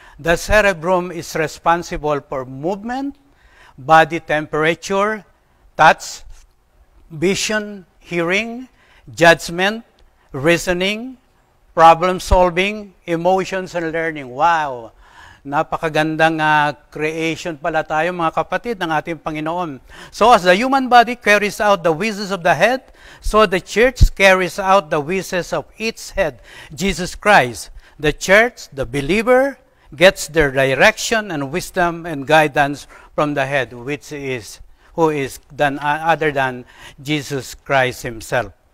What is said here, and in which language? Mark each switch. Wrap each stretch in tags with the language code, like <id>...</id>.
<en>The cerebrum is responsible for movement, body temperature, touch, vision, hearing, judgment, reasoning, problem solving, emotions, and learning. Wow!</en> <tl>Napakagandang creation pala tayo mga kapatid ng ating Panginoon.</tl> <en>So as the human body carries out the wishes of the head, so the church carries out the wishes of its head, Jesus Christ. The church, the believer, gets their direction and wisdom and guidance from the head, who is none other than Jesus Christ Himself.</en>